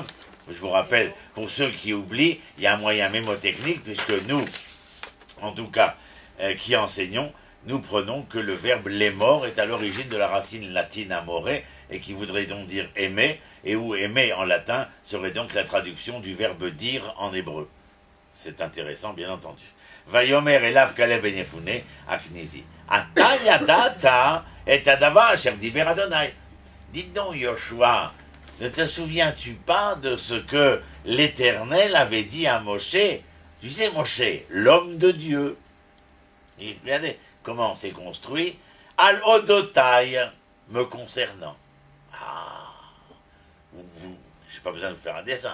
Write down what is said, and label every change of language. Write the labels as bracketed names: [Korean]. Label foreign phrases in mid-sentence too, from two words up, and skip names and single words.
[French] Je vous rappelle, pour ceux qui oublient, il y a un moyen mémotechnique, puisque nous, en tout cas, qui enseignons, nous prenons que le verbe lémor est à l'origine de la racine latine amore, et qui voudrait donc dire aimer, et où aimer en latin serait donc la traduction du verbe dire en hébreu. C'est intéressant, bien entendu. [Hebrew] ויאמר אליו כלב בן יפנה הקנזי. אתה ידעת את הדבר אשר דיבר אדני. [French] Dites donc, Yoshua, ne te souviens-tu pas de ce que l'Éternel avait dit à Moshe? Tu sais, Moshe, l'homme de Dieu. Et regardez comment c'est construit. [Hebrew] על אודותי, [French] me concernant. Ah, je n'ai pas besoin de vous faire un dessin.